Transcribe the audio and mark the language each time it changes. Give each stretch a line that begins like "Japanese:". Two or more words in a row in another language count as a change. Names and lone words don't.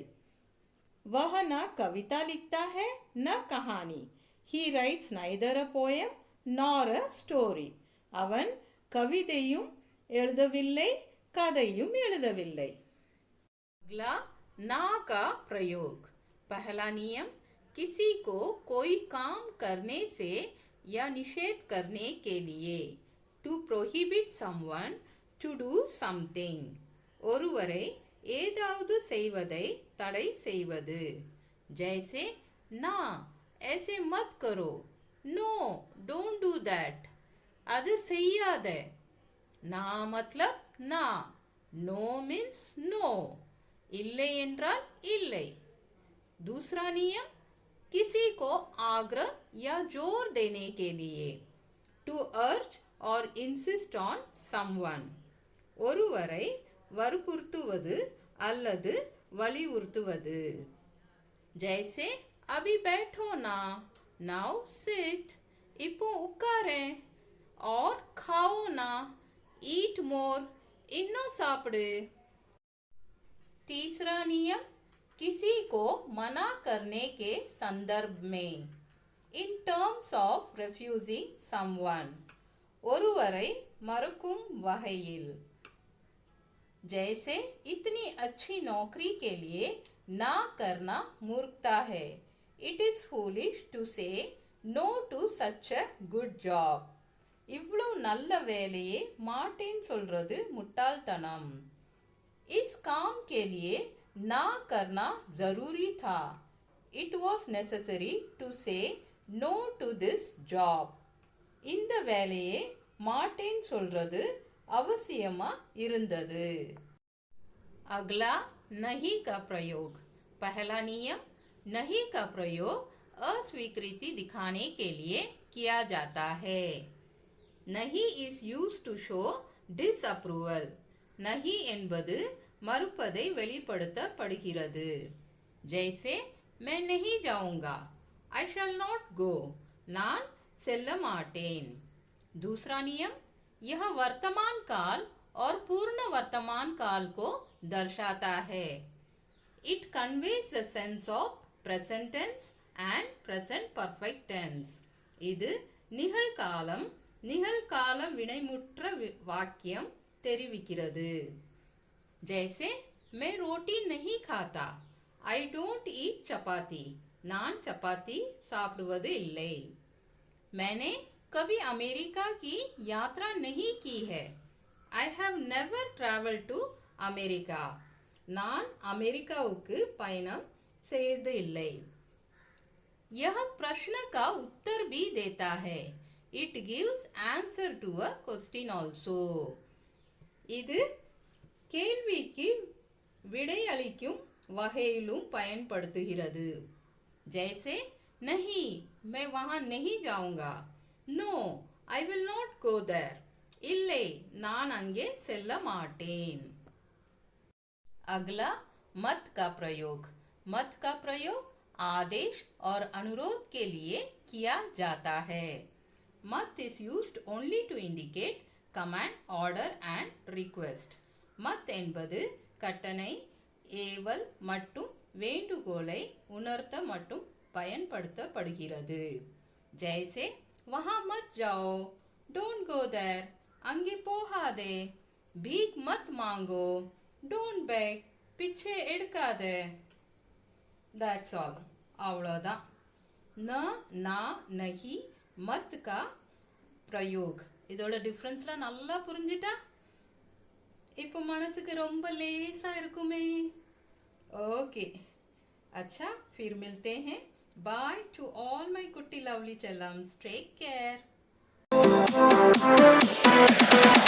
Hindi: वह न कविता लिखता है न कहानी,
English: he writes neither a poem nor a story,
Tamil: அவன் கவிதையும் எழுதவில்லை கதையும் எழுதவில்லை.
Hindi: अगला ना का प्रयोग. पहला नियम, किसी को कोई काम करने से या निषेध करने के लिए,
English: to prohibit someone to do something,
Tamil: ஒருவரை ஏதாவது செய்வதை தடை செய்வது.
Hindi: जैसे ना, ऐसे मत करो,
English: no, don't do that,
Tamil: அது செய்யாத.
Hindi: ना मतलब ना,
English: no means no,
Tamil: இல்லை என்றால் இல்லை.
Hindi: दूसरा नियम, किसी को आग्रह या जोर देने के लिए,
English: to urge or insist on someone,
Tamil: ஒருவரை வற்புறுத்துவது அல்லது வலியுறுத்துவது.
Hindi: जैसे अभी बैठो ना,
English: now sit,
Tamil: இப்போ உட்காரேன்.
Hindi: और खाओ ना,
English: eat more,
Tamil: இன்னும் சாப்பிடு.
Hindi: तीसरा नियम, किसी को मना करने के संदर्भ में,
English: in terms of refusing someone.
Tamil: ஒருவரை மறுக்கும் வகையில்.
Hindi: जैसे इतनी अच्छी नौकरी के लिए ना करना मूर्खता है.
English: It is foolish to say no to such a good job.
Tamil: இவ்வளவு நல்ல வேலையே மாட்டேன்னு சொல்றது முட்டாள்தனம்.
Hindi: इस काम के लिए ना करना जरूरी था.
English: It was necessary to say no to this job.
Tamil: இந்த வேலையே மாட்டேன்னு சொல்றது அவசியமா இருந்தது.
Hindi: अगला नहीं का प्रयोग. पहला नियम, नहीं का प्रयोग अस्वीकृति दिखाने के लिए किया जाता है.
English: नहीं is used to show disapproval.
Tamil: नहीं என்பது மறுப்பதை வெளிப்படுத்தப்படுகிறது.
Hindi: जैसे मैं नहीं जाऊंगा,
English: I shall not go.
Tamil: நான் செல்ல மாட்டேன்.
Hindi: दूसरा नियम, यह वर्तमान काल और पूर्ण वर्तमान काल को दर्शाता है.
English: It conveys the sense of present tense and present perfect tense.
Tamil: இது நிகழ்காலம் நிகழ்கால வினைமுற்ற வாக்கியம் தெரிவிக்கிறது.
Hindi: जैसे मैं रोटी नहीं खाता,
English: I don't eat चपाती.
Tamil: நான் சப்பாத்தி சாப்பிடுவது இல்லை.
Hindi: मैंने कभी अमेरिका की यात्रा नहीं की है.
English: I have never traveled to America.
Tamil: நான் अमेरिकाவுக்கு பயணம் செய்தது இல்லை.
Hindi: यह प्रश्न का उत्तर भी देता है.
English: It gives answer to a question also.
Tamil: இது கேள்விக்கு விடையளிக்கும் வகையிலும் பயன்படுத்துகிறது.
Hindi: जैसे नहीं, मैं वहां नहीं जाऊंगा.
English: No, I will not go there.
Tamil: இல்லை, நான் அங்கே செல்ல மாட்டேன்.
Hindi: अगला मत का प्रयोग. मत का प्रयोग आदेश और अनुरोध के लिए किया जाता है.
English: मत is used only to indicate command, order and request.
Tamil: மத் என்பது கட்டளை, ஏவல் மற்றும் வேண்டுகோளை உணர்த்த மட்டும் பயன்படுத்தப்படுகிறது.
Hindi: जैसे वहां मत जाओ,
English: don't go there.
Tamil: அங்கே போகாதே.
Hindi: भीख मत मांगो,
English: don't beg.
Tamil: பிச்சை எடுக்காதே.
English: That's all.
Tamil: அவ்வளோதான்.
Hindi: न, ना, नहीं, मत का प्रयोग.
Tamil: இதோட டிஃபரன்ஸ்லாம் நல்லா புரிஞ்சிட்டா இப்போ மனசுக்கு ரொம்ப லேசா இருக்குமே.
Hindi: ओके, अच्छा, फिर मिलते हैं.
English: bye to all my kutti lovely chellams. take care.